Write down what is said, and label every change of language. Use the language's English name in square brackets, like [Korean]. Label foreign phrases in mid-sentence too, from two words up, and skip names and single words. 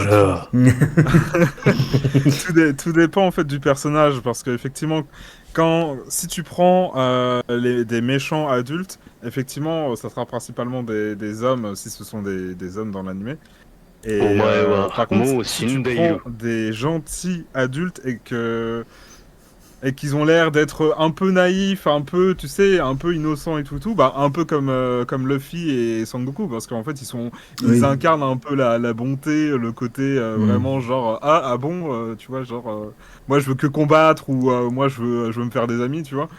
[French] Mugiwara. tout dépend en fait du personnage parce qu'effectivement, si tu prends des méchants adultes, effectivement, ça sera principalement des hommes si ce sont des hommes dans l'animé. Et [Japanese] お前は [French] par contre, [Japanese] もう [French] si [Japanese] 死 [French] tu [Japanese] んでい [French] prends [Japanese] る。 [French] des gentils adultes et qu'ils ont l'air d'être un peu naïfs, un peu, tu sais, un peu innocents et tout, bah un peu comme Luffy et Sangoku, parce qu'en fait ils Oui. incarnent un peu la bonté, le côté Hmm. vraiment genre ah bon, tu vois, genre moi je veux que combattre ou moi je veux me faire des amis, tu vois.